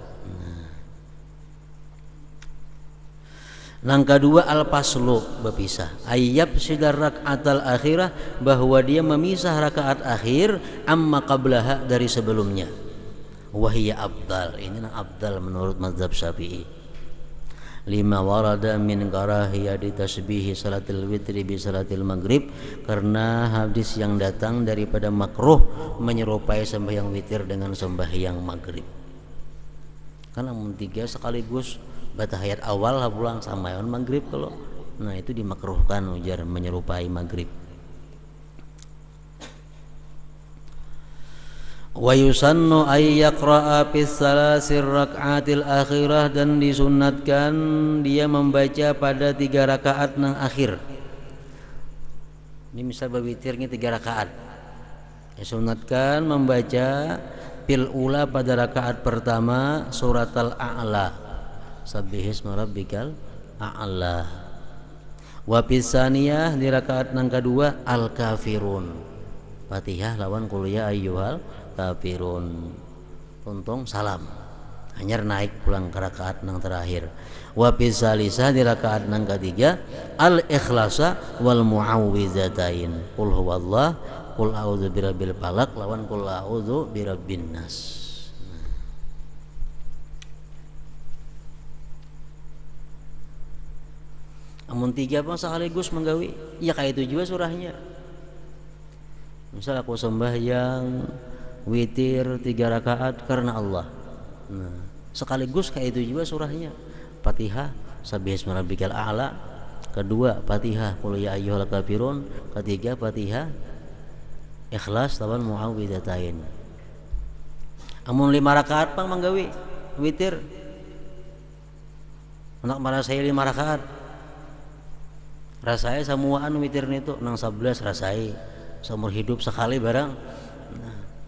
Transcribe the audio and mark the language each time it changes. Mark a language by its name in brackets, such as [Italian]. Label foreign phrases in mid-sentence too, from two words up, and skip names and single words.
[Banjar] Nang kedua al-paslu, berpisah. [Arabic] أن يفصل الركعة الأخيرة, [Banjar] bahwa dia memisah rakaat akhir [Arabic] عما قبلها, [Banjar] dari sebelumnya. [Arabic] وهي أفضل, [Banjar] ini nang abdal menurut mazhab Syafi'i. [Arabic] لما ورد من كراهية تشبيه صلاة الوتر بصلاة المغرب, [Banjar] karena hadis yang datang daripada makruh menyerupai sembahyang witir dengan sembahyang maghrib. Karena 3 sekaligus batahayat awal pulang sama yang maghrib kalau. Nah itu dimakruhkan ujar menyerupai maghrib. [Arabic] ويسن أن يقرأ في الثلاث الركعات الأخيرة, [Banjar] dan disunatkan dia membaca pada 3 rakaat nang akhir. Ini misal berwitirnya 3 rakaat, disunatkan membaca [Arabic] في الأولى, [Banjar] pada rakaat pertama surat al-a'la, [Arabic] سبح اسم ربك الأعلى. وفي الثانية, [Banjar] di rakaat nang kedua al-kafirun, Fatihah lawan [Arabic] قل يا أيها الكافرون. [Banjar] Untung salam, hanya naik pulang ke rakaat nang terakhir. [Arabic] وفي الثالثة, [Banjar] di rakaat nang ketiga [Arabic] الإخلاص والمعوذتين, قل هو الله, قل أعوذ برب الفلق [Banjar] lawan [Arabic] قل أعوذ برب الناس. [Banjar] Amun 3 pun sekaligus menggawi, ya kayak itu juga surahnya. Misal aku sembahyang witir 3 rakaat karena Allah, nah sekaligus kayak itu juga surahnya. Fatihah [Arabic] سبح اسم ربك الأعلى, [Banjar] kedua Fatihah [Arabic] قل يا أيها الكافرون, [Banjar] ketiga Fatihah Ikhlas lawan muawwidzatain. Amun 5 rakaat pang manggawi witir, anak marah saya 5 rakaat, rasai samuaan witir itu nang 11 rasai seumur hidup sekali barang.